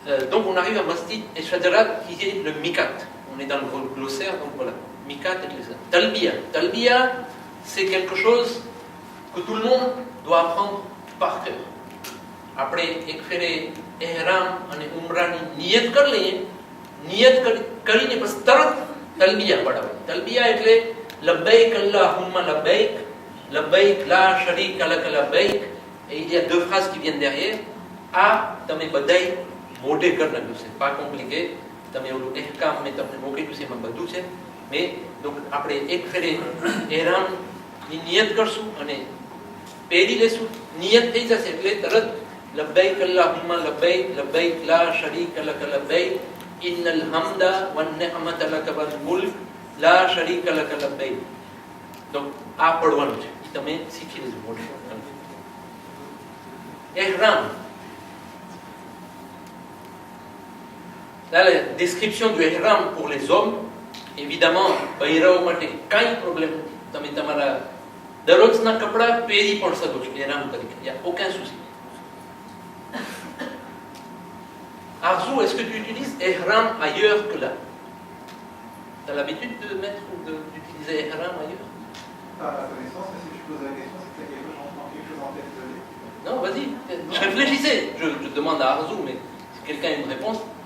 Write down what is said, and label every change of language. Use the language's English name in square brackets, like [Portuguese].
[French] Donc on arrive à Masjid et Shajarat qui est le mikat. On est dans le glossaire, donc voilà. Mikat et les Talbiya. Talbiya, c'est quelque chose que tout le monde doit apprendre par cœur. Après écrire [Gujarati] ihram અને ઉમરાની નિયત કરી લઈએ, નિયત કરીને પછી તરત તલબિયા પડાવે. તલબિયા એટલે [Arabic] લબ્બૈક અલ્લાહુમ્મા લબ્બૈક, લબ્બૈક લા શરીક લક લબ્બૈક. [French] Et il y a deux phrases qui viennent derrière. [Gujarati] આ તમે બધાય મોઢે કરી નાખ્યું છે, [French] pas compliqué. [Gujarati] તમે ઓલું ehkam મેં તમને મોકલ્યું છે, એમાં બધું છે. [French] mais donc [Gujarati] આપણે એક ફેરે ihramની નિયત કરશું અને પહેરી લેશું. નિયત થઈ જશે એટલે તરત [Arabic] لبيك اللهم لبيك لبيك لا شريك لك لبيك إن الحمد والنعمة لك والملك لا شريك لك لبيك. [French] donc [Gujarati] આ પડવાનું છે, તમે શીખી લેજો. [French] ihram, là la description du ihram pour les hommes, évidemment [Gujarati] બૈરાઓ માટે કાંઈ પ્રોબ્લેમ નથી. તમે તમારા દરરોજના કપડા પહેરી પણ શકો છો ihram તરીકે, [French] il y a aucun souci. Arzou, est-ce que tu utilises ihram ailleurs que là? Tu as l'habitude de mettre ou d'utiliser ihram ailleurs? Pas à ma connaissance, mais si je pose la question, c'est qu'il y a quelque chose en tête. Non, vas-y, je réfléchissais. Je demande à Arzou, mais si quelqu'un a une réponse.